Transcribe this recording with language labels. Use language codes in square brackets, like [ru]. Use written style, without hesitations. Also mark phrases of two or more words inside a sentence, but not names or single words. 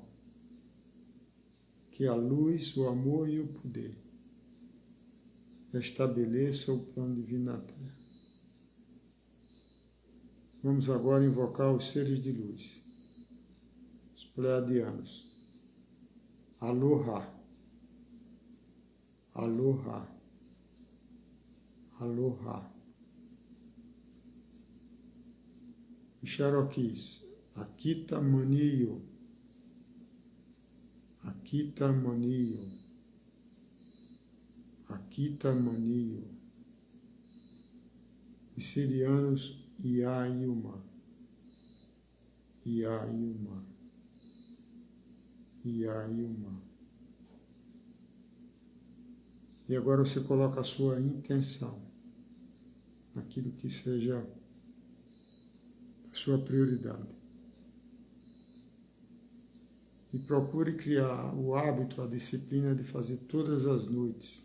[pt] Que a luz, o amor e o poder estabeleçam o plano divino na Terra. Vamos agora invocar os seres de luz, os pleiadianos. Aloha. Aloha. Aloha. Xeroquis. Akita Manio. Akita Manio. Akita Manio. Os sirianos, Iayuma. Iayuma. Iayuma. E agora você coloca a sua intenção naquilo que seja a sua prioridade. E procure criar o hábito, a disciplina de fazer todas as noites.